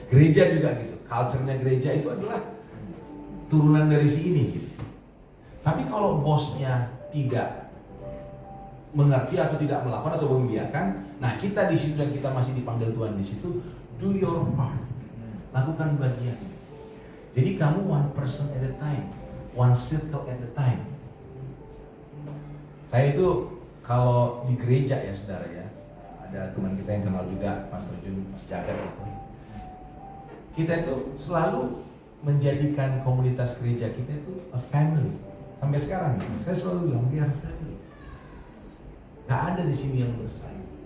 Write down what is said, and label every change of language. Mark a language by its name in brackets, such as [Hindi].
[Indonesian] Gereja juga gitu, culture-nya gereja itu adalah turunan dari si ini, gitu. Tapi kalau bosnya tidak mengerti atau tidak melakukan atau membiarkan, nah kita di situ dan kita masih dipanggil Tuhan di situ, [English] do your part, [Indonesian] lakukan bagian. Jadi kamu [English] one person at a time, one circle at a time. [Indonesian] Saya itu kalau di gereja ya saudara ya, ada teman kita yang kenal juga, Pastor Jun, Mas Jagat itu. Kita itu selalu menjadikan komunitas gereja kita itu [English] a family. [Indonesian] Sampai sekarang saya selalu bilang [English] we are family. [Indonesian] Gak ada di sini yang bersaing.